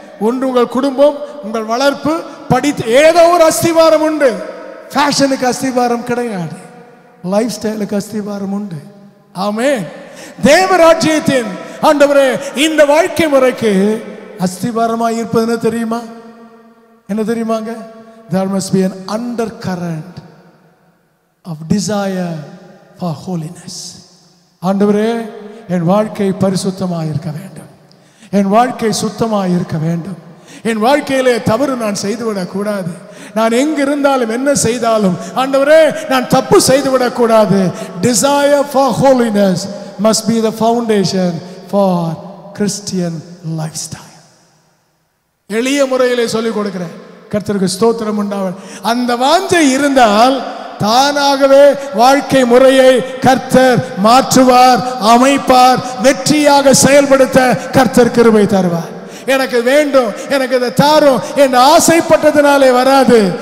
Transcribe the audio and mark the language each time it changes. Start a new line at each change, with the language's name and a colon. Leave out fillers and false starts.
Tamil: ஒன்று உங்கள் குடும்பம், உங்கள் வளர்ப்பு, படித்து ஏதோ ஒரு அஸ்திவாரம் உண்டு. ஃபேஷனுக்கு அஸ்திவாரம் கிடையாது, லைஃப் ஸ்டைலுக்கு அஸ்திவாரம் உண்டு. ஆமென். தேவராஜ்யத்தின் ஆண்டவரே, இந்த வாழ்க்கை முறைக்கு அஸ்திவாரமாக இருப்பது தெரியுமா? என்ன தெரியுமாங்க?
English: There must be an undercurrent of desire for holiness.
Tamil: ஆண்டவரே, என் வாழ்க்கை பரிசுத்தமாக இருக்க வேண்டும், என் வாழ்க்கை சுத்தமாக இருக்க வேண்டும், என் வாழ்க்கையிலே தவறு நான் செய்துவிடக் கூடாது. நான் எங்க இருந்தாலும் என்ன செய்தாலும் ஆண்டவரே நான் தப்பு செய்துவிடக் கூடாது.
English: Desire for holiness must be the foundation for Christian lifestyle.
Tamil: எளிய முறையிலே சொல்லிக் கொடுக்கிறேன். கர்த்தருக்கு ஸ்தோத்திரம் உண்டாவதாக. அந்த வாஞ்சை இருந்தால் தானாகவே வாழ்க்கை முறையை கர்த்தர் மாற்றுவார், அமைப்பார், வெற்றியாக செயல்படுத்த கர்த்தர் கிருபை தருவார். எனக்கு வேண்டும், எனக்கு இதை தாரும் என்று ஆசைப்பட்டதினாலே வராது.